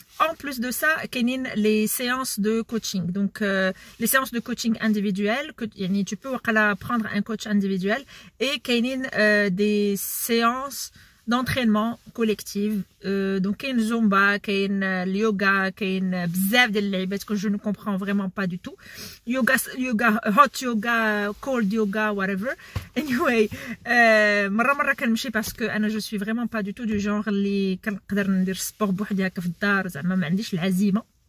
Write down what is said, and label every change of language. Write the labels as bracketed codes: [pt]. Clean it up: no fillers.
[fr] En plus de ça, il y a les séances de coaching. Donc, les séances de coaching individuelles, tu peux prendre un coach individuel et il y a des séances d'entraînement collectif. Donc, il y a le zumba, il y a le yoga, il y a bzaf de l'ibet que je ne comprends vraiment pas du tout. [en] Yoga, hot yoga, cold yoga, whatever. [ar] Anyway, مرة كنمشي [fr] parce que [ar] أنا [fr] je suis vraiment pas du tout du genre [ar] اللي كنقدر ندير sport بوحدي هكا في الدار زعما ما عنديش العزيمة.